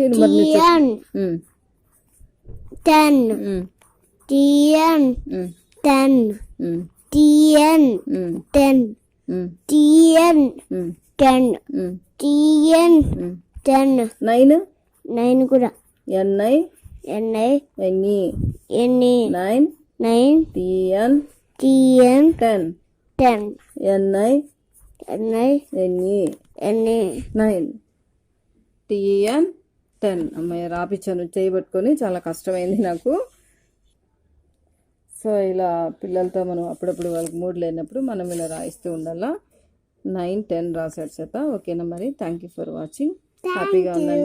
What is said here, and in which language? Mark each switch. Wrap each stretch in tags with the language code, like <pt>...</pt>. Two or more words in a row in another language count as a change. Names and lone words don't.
<te>మరి 9 కూడా.</te> <en>NI NE 9. TN 10. NI NE 9. TN 10.</en> <te>అమ్మాయి రాపించాను చేయబట్టుకొని, చాలా కష్టమైంది నాకు. సో ఇలా పిల్లలతో మనం అప్పుడప్పుడు వాళ్ళకి మూడ్ లేనప్పుడు మనం ఇలా రాయిస్తూ ఉండాలా. 9, 10 రాశాడు చేత. ఓకేనా మరి,</te> <en>Thank you for watching.</en>